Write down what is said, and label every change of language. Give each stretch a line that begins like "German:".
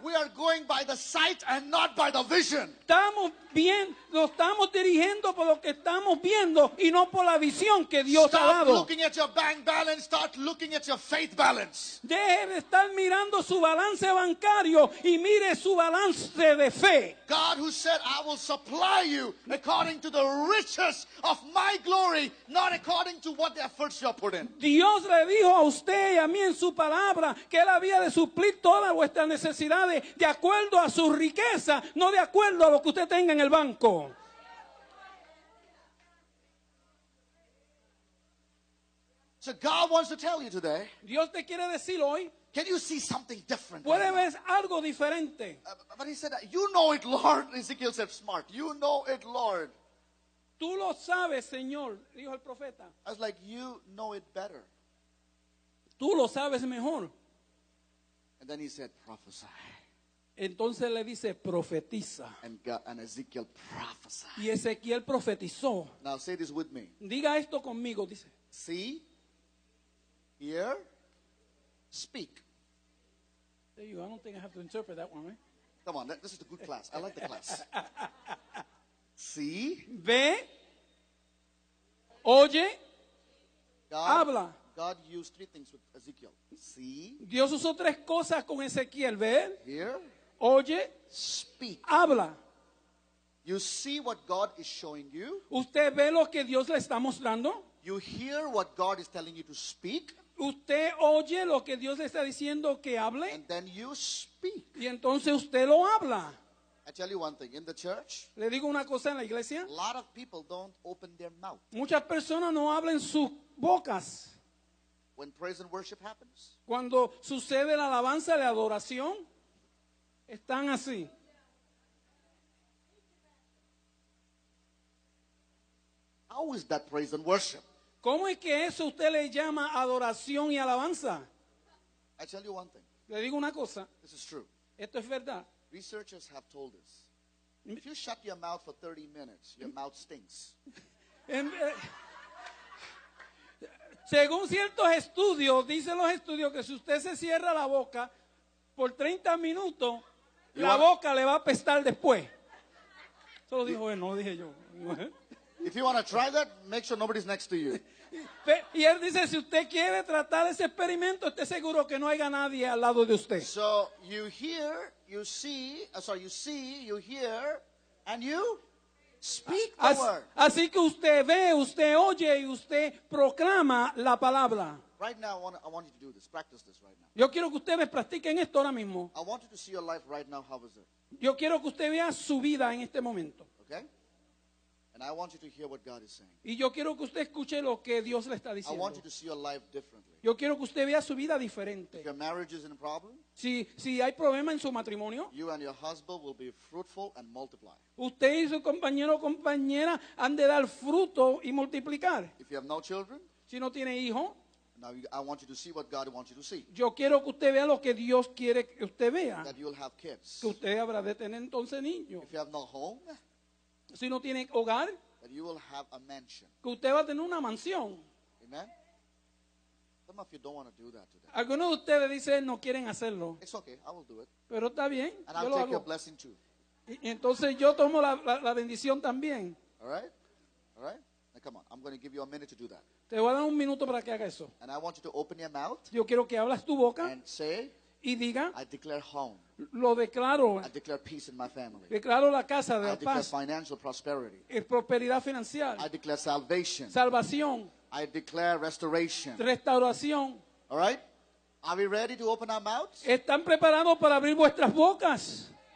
English: we are going by the sight and not by the vision.
Spanish: nos estamos dirigiendo por lo que estamos viendo y no por la visión que Dios ha
English: Stop
Spanish: dado.
English: looking at your bank balance, start looking at your faith balance.
Spanish: Deje de estar mirando su balance bancario y mire su balance de fe.
English: God who said, I will supply you according to the riches of my glory, not according to what the efforts you put in.
Spanish: Dios le dijo a usted y a mí en su palabra que Él había de suplir todas vuestras necesidades de acuerdo a su riqueza, no de acuerdo a lo que usted tenga en el banco.
English: So God wants to tell you today,
Spanish: Dios te quiere decir hoy,
English: can you see something different?
Spanish: puede ver algo diferente.
English: But he said, you know it, Lord. Ezekiel said, smart. You know it, Lord.
Spanish: Tú lo sabes, Señor, dijo el profeta.
English: I was like, you know it better.
Spanish: Tú lo sabes mejor.
English: And then he said, prophesy.
Spanish: Entonces le dice, profetiza.
English: And Ezekiel prophesied.
Spanish: Y Ezequiel profetizó.
English: Now say this with me.
Spanish: Diga esto conmigo, dice.
English: See, hear, speak. There you go. I don't think I have to interpret that one, right? Come on, this is a good class. I like the class. See,
Spanish: Ve, oye,
English: God,
Spanish: habla.
English: God used three things with Ezekiel. See,
Spanish: Dios usó tres cosas con Ezequiel. Ver,
English: hear,
Spanish: oye,
English: speak.
Spanish: habla.
English: You see what God is showing you.
Spanish: Usted ve lo que Dios le está mostrando.
English: You hear what God is telling you to speak.
Spanish: Usted oye lo que Dios le está diciendo que hable.
English: And then you speak.
Spanish: Y entonces usted lo habla.
English: I tell you one thing. In the church,
Spanish: Le digo una cosa en la iglesia.
English: a lot of people don't open their mouth.
Spanish: Muchas personas no hablan sus bocas.
English: When praise and worship happens,
Spanish: Cuando sucede la alabanza, la adoración, están así.
English: how is that praise and worship?
Spanish: ¿Cómo es que eso usted le llama adoración y alabanza?
English: I tell you one thing.
Spanish: Le digo una cosa,
English: This is true.
Spanish: esto es verdad.
English: Researchers have told us. If you shut your mouth for 30 minutes, your mouth stinks.
Spanish: Según ciertos estudios, dicen los estudios que si usted se cierra la boca por 30 minutos, la boca le va a apestar después. Eso lo dijo él, no lo dije yo.
English: If you want to try that, make sure nobody's next to you.
Spanish: Y él dice, si usted quiere tratar ese experimento, esté seguro que no haya nadie al lado de usted.
English: So you hear, you see, you hear, and you speak the word.
Spanish: Así que usted ve, usted oye y usted proclama la palabra.
English: Right now, I want you to do this. Practice this right now.
Spanish: Yo quiero que ustedes practiquen esto ahora mismo.
English: I want you to see your life right now. How is it?
Spanish: Yo quiero que usted vea su vida en este momento.
English: Okay? And I want you to hear what God is saying.
Spanish: Y yo quiero que usted escuche lo que Dios le está
English: I
Spanish: diciendo.
English: want you to see your life differently.
Spanish: Yo quiero que usted vea su vida diferente.
English: If your marriage is in a problem,
Spanish: Si hay problema en su matrimonio,
English: you and your husband will be fruitful and multiply.
Spanish: usted y su compañero o compañera han de dar fruto y multiplicar.
English: If you have no children,
Spanish: Si no tiene hijo,
English: I want you to see what God wants you to see.
Spanish: yo quiero que usted vea lo que Dios quiere que usted vea.
English: That you'll have kids.
Spanish: Que usted habrá de tener entonces niños.
English: If you have no home,
Spanish: Si no tiene hogar,
English: that you will have a mansion.
Spanish: que usted va a tener una mansión.
English: Amen? Some of you don't want to do that today.
Spanish: Algunos de ustedes dicen no quieren hacerlo,
English: It's okay. I will do it.
Spanish: pero está bien,
English: And
Spanish: yo
English: I'll
Spanish: lo
English: take your
Spanish: hago.
English: blessing too.
Spanish: Y entonces yo tomo la bendición también.
English: All right? All right? Now come on. I'm going to give you a minute to do that.
Spanish: Te voy a dar un minuto para que haga eso.
English: And I want you to open your mouth
Spanish: Yo quiero que hablas tu boca
English: and say,
Spanish: y diga,
English: I declare home.
Spanish: lo declaro,
English: I declare peace in my family.
Spanish: declaro la casa
English: I
Spanish: de
English: declare
Spanish: paz,
English: financial prosperity.
Spanish: prosperidad financiera,
English: I declare salvation.
Spanish: salvación,
English: I declare restoration.
Spanish: restauración.
English: All right? Are we ready to open our mouths?
Spanish: ¿Están preparados para abrir vuestras bocas?